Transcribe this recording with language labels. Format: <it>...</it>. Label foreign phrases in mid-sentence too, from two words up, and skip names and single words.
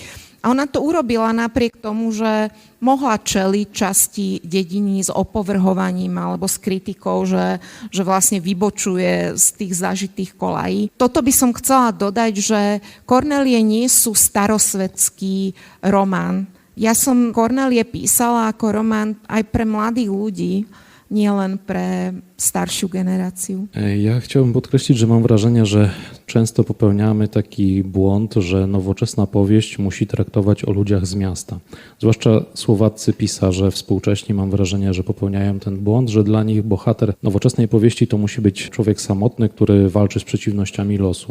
<sk>A ona to urobila napriek tomu, že mohla čeliť časti dediny s opovrhovaním alebo s kritikou, že vlastne vybočuje z tých zažitých kolají. Toto by som chcela dodať, že Kornélie nie sú starosvedský román. Ja som Kornélie písala ako román aj pre mladých ľudí, nie len pre staršiu generáciu.</sk> <pl>Ja chciałbym podkreślić, że mam wrażenie, że często popełniamy taki błąd, że nowoczesna powieść musi traktować o ludziach z miasta. Zwłaszcza słowaccy pisarze współcześni, mam wrażenie, że popełniają ten błąd, że dla nich bohater nowoczesnej powieści to musi być człowiek samotny, który walczy z przeciwnościami losu.</pl>